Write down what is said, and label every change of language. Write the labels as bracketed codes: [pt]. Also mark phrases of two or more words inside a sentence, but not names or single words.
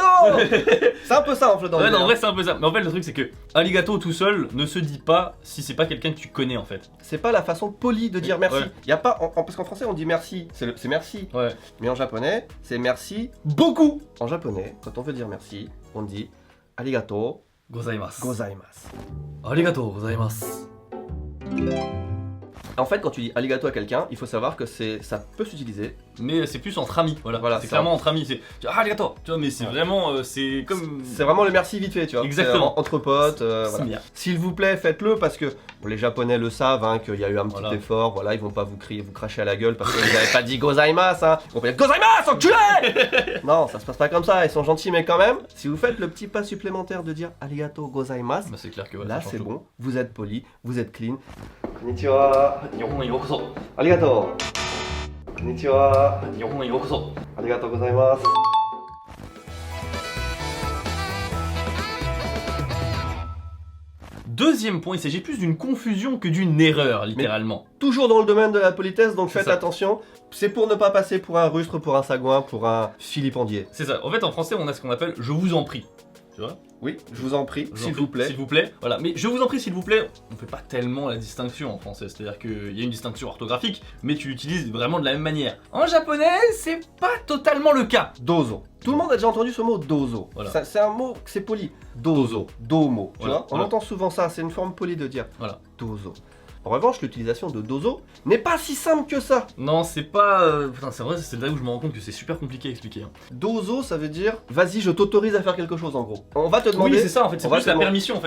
[fr] C'est un peu ça en fait dans Ouais, le non, en délire. vrai, c'est un peu ça. Mais en fait, le truc, c'est que arigato tout seul ne se dit pas si c'est pas quelqu'un que tu connais en fait. C'est pas la façon polie de dire merci. Ouais. Y a pas parce qu'en français on dit merci, c'est merci. Ouais. Mais en japonais, c'est merci beaucoup. En japonais, quand on veut dire merci, on dit arigato Gozaimasu. gozaimasu. [ja] ありがとうございます. [fr] En fait, quand tu dis arigato à quelqu'un, il faut savoir que ça peut s'utiliser. Mais c'est plus entre amis. Voilà. Voilà, c'est ça. clairement entre amis. C'est tu dis, arigato. Tu vois, mais c'est Ouais. vraiment. C'est comme. C'est vraiment le merci vite fait, tu vois. Exactement. C'est entre potes. C'est Voilà. bien. S'il vous plaît, faites-le parce que bon, les Japonais le savent, hein, qu'il y a eu un petit Voilà. effort. Voilà, ils vont pas vous crier, vous cracher à la gueule parce que vous avez pas dit gozaimasu. Hein. On peut dire gozaimasu, enculé. Non, ça se passe pas comme ça. Ils sont gentils, mais quand même, si vous faites le petit pas supplémentaire de dire [ja] ありがとうございます, [fr] Bah, c'est clair que ouais, là ça change c'est tout. bon. Vous êtes poli, vous êtes clean. Konnichiwa. [ja] 日本 ようこそ. [fr] Arigato. Konnichiwa. [ja] 日本 ようこそ. ありがとうございます. [fr] Deuxième point, il s'agit plus d'une confusion que d'une erreur, littéralement. Toujours dans le domaine de la politesse, donc C'est faites ça. attention. C'est pour ne pas passer pour un rustre, pour un sagouin, pour un philippendier. C'est ça. En fait, en français, on a ce qu'on appelle je vous en prie. Tu vois? Oui, je vous en prie, Je vous en s'il prie, vous plaît. S'il vous plaît. Voilà. Mais je vous en prie, s'il vous plaît, on fait pas tellement la distinction en français. C'est-à-dire qu'il y a une distinction orthographique, mais tu l'utilises vraiment de la même manière. En japonais, c'est pas totalement le cas. Dozo. Tout le monde a déjà entendu ce mot dozo. Voilà. C'est un mot, c'est poli. [ja] どうぞ。どうも. [fr] Tu Voilà, vois, on voilà. entend souvent ça, c'est une forme polie de dire Voilà. dozo. En revanche, l'utilisation de dozo n'est pas si simple que ça. Non, c'est pas. Putain, c'est vrai, c'est là où je me rends compte que c'est super compliqué à expliquer. Hein. Dozo, ça veut dire vas-y, je t'autorise à faire quelque chose en gros. On va te demander. Oui, c'est ça en fait, c'est on va plus te la demander- permission en fait.